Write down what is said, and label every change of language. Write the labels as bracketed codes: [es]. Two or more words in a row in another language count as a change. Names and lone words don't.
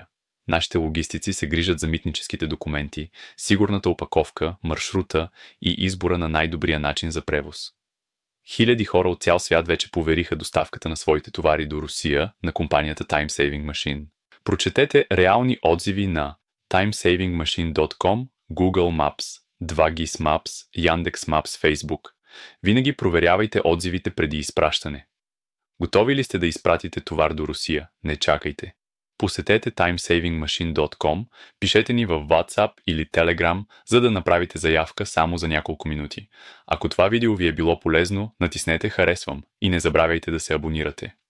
[bg] Нашите логистици се грижат за митническите документи, сигурната опаковка, маршрута и избора на най-добрия начин за превоз. Хиляди хора от цял свят вече повериха доставката на своите товари до Русия на компанията Time Saving Machine. Прочетете реални отзиви на timesavingmachine.com, Google Maps, 2GIS Maps, Yandex Maps, Facebook. Винаги проверявайте отзивите преди изпращане. Готови ли сте да изпратите товар до Русия? Не чакайте. Посетете timesavingmachine.com, пишете ни в WhatsApp или Telegram, за да направите заявка само за няколко минути. Ако това видео ви е било полезно, натиснете харесвам и не забравяйте да се абонирате.